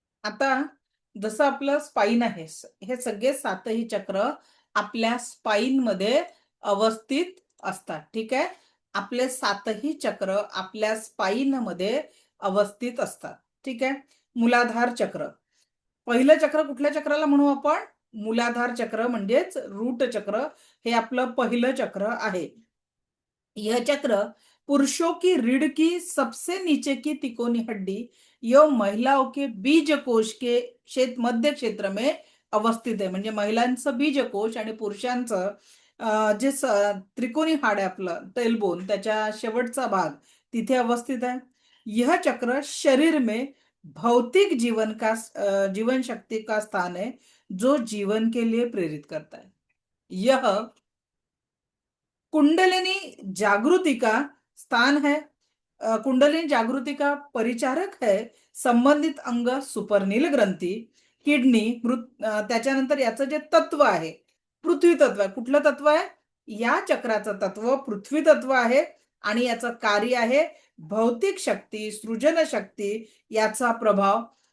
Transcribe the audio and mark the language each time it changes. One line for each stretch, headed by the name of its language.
Marathi: आता जसं आपलं स्पाइन आहे हे सगळे 7ही चक्र आपल्या स्पाइन मध्ये अवस्थित असतात. ठीक आहे. आपले 7ही चक्र आपल्या स्पाइन मध्ये अवस्थित असतात. ठीक आहे. मूलाधार चक्र पहिलं चक्र कुठल्या चक्राला म्हणू आपण? मूलाधार चक्र म्हणजेच रूट चक्र हे आपलं पहिलं चक्र आहे.
Hindi: यह चक्र पुरुषों की रीढ़ की सबसे नीचे की तिकोनी हड्डी एवं महिलाओं के बीज कोश के मध्य क्षेत्र में अवस्थित आहे.
Marathi: म्हणजे महिलांचं बीजकोश आणि पुरुषांचं जे त्रिकोणी हाड आहे आपलं टेलबोन त्याच्या शेवटचा भाग तिथे अवस्थित है.
Hindi: यह चक्र शरीर में भौतिक जीवन शक्ति का स्थान है जो जीवन के लिए प्रेरित करता है. यह कुंडलिनी जागृति का स्थान है. कुंडलिनी जागृति का परिचारक है.
Marathi: संबंधित अंग सुपरनील ग्रंथी, किडनी, त्याच्यानंतर याचं जे तत्व आहे पृथ्वी तत्व आहे. कुठलं तत्व आहे? या चक्राचं तत्व पृथ्वी तत्व आहे आणि याचं कार्य आहे भौतिक शक्ती, सृजन शक्ती याचा प्रभाव.